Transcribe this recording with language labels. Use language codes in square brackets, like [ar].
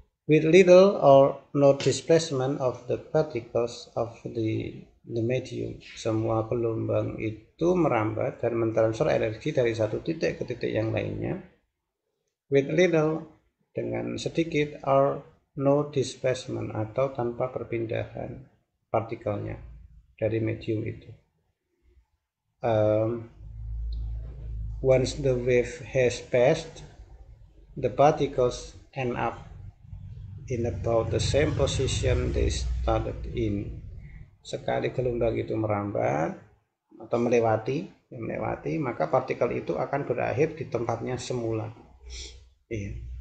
[en] with little or no displacement of the particles of the medium. [id] Semua gelombang itu merambat dan mentransfer energi dari satu titik ke titik yang lainnya. [en] With little, [id] dengan sedikit, [en] or no displacement, [id] atau tanpa perpindahan partikelnya dari medium itu. [en] Once the wave has passed, the particles end up in about the same position they started in. [id] Sekali gelombang itu merambat atau melewati, maka partikel itu akan berakhir di tempatnya semula. Iya.